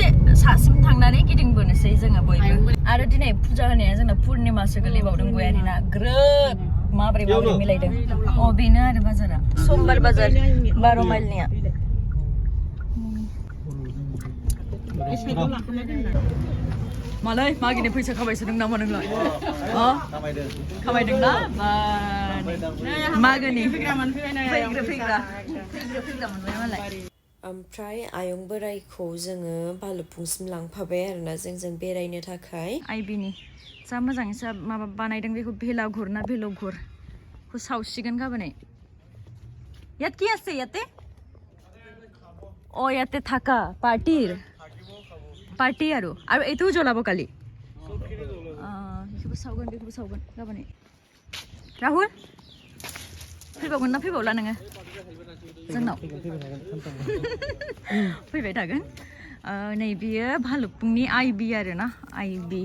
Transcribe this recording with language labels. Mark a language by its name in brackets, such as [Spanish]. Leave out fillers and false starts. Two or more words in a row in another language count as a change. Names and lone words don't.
[Bodo] सासिम थांनानै गिदिंबोनोसै जोङो बयबो आरो दिनै फुजा होनाया जोंना पुर्निमासो गोलैबावदों गयारिना ग्रोब माबोरै मिलायदों बेनो आरो बाजारा समबार बाजार 12 माइलनिया मालाय मागिनि फैसा खामायसोदों नामा नोंलाय खामायदोंना मागोनि फैग्रा मोनबाय मालाय ओमफ्राय आयं बोरायखौ जोङो भालुकपुंसिम लांफाबाय आरोना जों बेरायनो थाखाय आइबिनि जा मोजाङै माबा बानायदों बेखौ भेलाघर ना भेलघरखौ सावसिगोन गाबोनै यात [Assamese] কি আছে ইয়াতে ইয়াতে থাকা [Bodo] पार्टी आरो [Assamese] এইটোও জ্বলাব কালি [Bodo] बेखौबो सावगोन गाबोनै राहुल फैबावगोन ना फैबावला नोङो जोंनाव फैबाय थागोन नै बियो भालुकपुंनि आइबि आरो ना आइबि